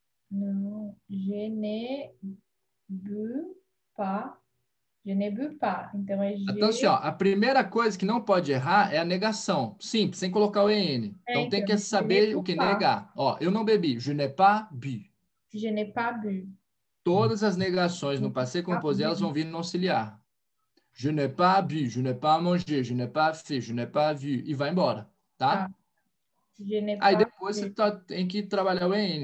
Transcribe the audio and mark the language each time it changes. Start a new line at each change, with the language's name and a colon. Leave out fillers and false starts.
Portuguese: Não.
French: Je ne bu pas. Je ne bu pas.
Portuguese: Então, é Então, assim, ó, a primeira coisa que não pode errar é a negação. Simples, sem colocar o EN. Então, tem que saber o que negar. Ó, eu não bebi.
French: Je n'ai pas bu. Je n'ai pas bu.
Portuguese: Todas as negações no passé composé, elas vão vir no auxiliar.
French: Je n'ai pas bu, je n'ai pas mangé, je n'ai pas fait, je n'ai pas vu.
Portuguese: E vai embora, tá? Aí depois você tem que trabalhar o EN.